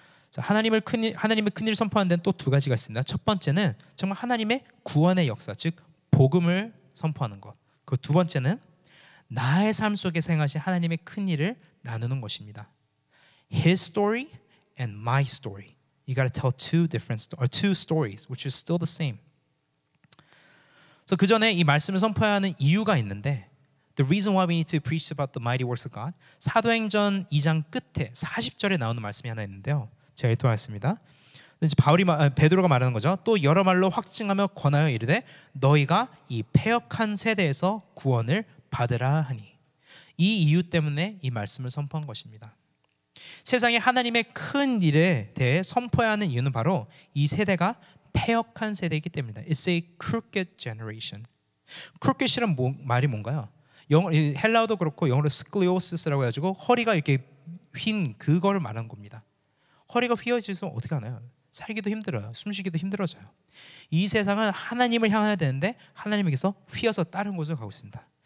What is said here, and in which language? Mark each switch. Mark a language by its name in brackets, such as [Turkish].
[Korean] 자, 하나님의 큰일을 선포하는 데는 또 두 가지가 있습니다. 첫 번째는 정말 하나님의 구원의 역사, 즉 복음을 선포하는 것. 그 두 번째는 나의 삶 속에서 행하신 하나님의 큰 일을 나누는 것입니다. [English] His story and my story. You got to tell two stories, which is still the same. 그래서 그 전에 이 말씀을 선포해야 하는 이유가 있는데, the reason why we need to preach about the mighty works of God. [Korean] 사도행전 2장 끝에 40절에 나오는 말씀이 하나 있는데요. 제가 읽도록하겠습니다. 베드로가 말하는 거죠. 또 여러 말로 확증하며 권하여 이르되 너희가 이 패역한 세대에서 구원을 받으라 하니. 이 이유 때문에 이 말씀을 선포한 것입니다. 세상에 하나님의 큰 일에 대해 선포해야 하는 이유는 바로 이 세대가 패역한 세대이기 때문입니다. [English] It's a crooked generation. [Korean] crooked이란 말이 뭔가요? 헬라어도 그렇고 영어로 스클리오시스라고 해가지고 허리가 이렇게 휜 그거를 말하는 겁니다. 허리가 휘어져서 어떻게 하나요? 살기도 힘들어요. 숨쉬기도 힘들어져요. 이 세상은 하나님을 향해야 되는데 하나님에게서 휘어서 다른 곳을 가고 있습니다.